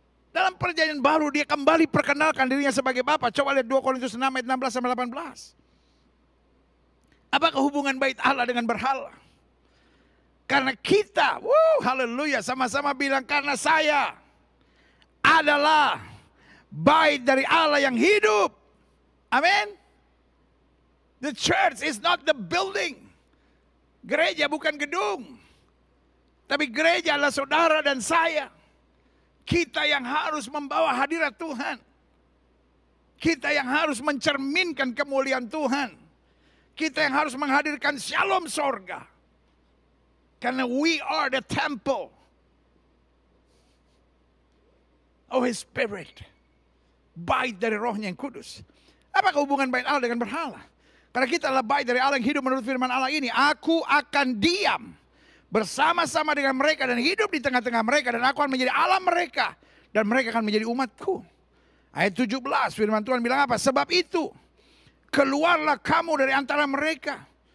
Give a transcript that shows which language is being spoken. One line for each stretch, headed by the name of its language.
Indonesian: Dalam perjanjian baru Dia kembali perkenalkan dirinya sebagai Bapa. Coba lihat 2 Korintus 6 ayat 16 sampai 18. Apakah hubungan bait Allah dengan berhala? Karena kita, haleluya, sama-sama bilang, karena saya adalah bait dari Allah yang hidup. Amin.
English: The church is not the building.
Indonesian: Gereja bukan gedung. Tapi gereja adalah saudara dan saya. Kita yang harus membawa hadirat Tuhan. Kita yang harus mencerminkan kemuliaan Tuhan. Kita yang harus menghadirkan shalom sorga. Karena
English: we are the temple of His Spirit.
Indonesian: Bait dari rohnya yang kudus. Apakah hubungan bait Allah dengan berhala? Karena kita adalah bait dari Allah yang hidup menurut firman Allah ini. Aku akan diam bersama-sama dengan mereka dan hidup di tengah-tengah mereka. Dan aku akan menjadi Allah mereka. Dan mereka akan menjadi umatku. Ayat 17 firman Tuhan bilang apa? Sebab itu keluarlah kamu dari antara mereka.